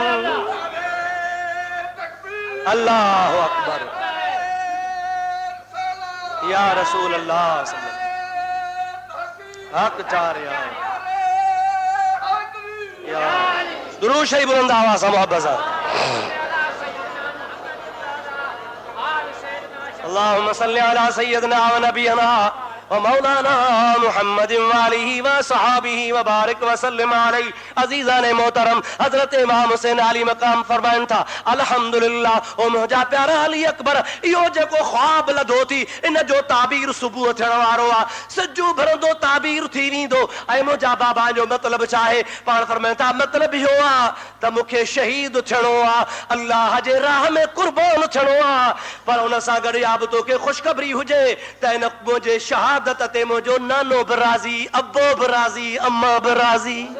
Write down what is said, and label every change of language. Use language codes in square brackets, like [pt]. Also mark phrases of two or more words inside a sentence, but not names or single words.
[ar] الله أكبر يا رسول الله [sd] हक चार या दुरूद शरीफ बुलंद आवाज़ सां मोहब्बत सां [ar] اللهم صل على سيدنا ونبينا ومولانا محمد وآله وصحابه وبارك وسلم عليه [sd] अजीज़ान मोहतरम हजरत इमाम हुसैन अली मकाम फरमाइन था अल्हम्दुलिल्लाह ओ मुंहिंजा प्यारा अली अकबर इहो जेको ख्वाब लधो थी इन जो ताबीर सुबुह थियण वारो आहे सजू भरंदो ताबीर थी वेंदो ऐं मुंहिंजा बाबा जो मतिलबु छा आहे पाण फरमाइनि था मतिलबु इहो आहे त मूंखे शहीद थियणो आहे अल्लाह जे राह में कुर्बान थियणो आहे पर उन सां गॾु या बि तोखे ख़ुशख़बरी हुजे त इन मुंहिंजे शहादत ते मुंहिंजो नानो बि राज़ी अबो बि राज़ी अम्मा बि राज़ी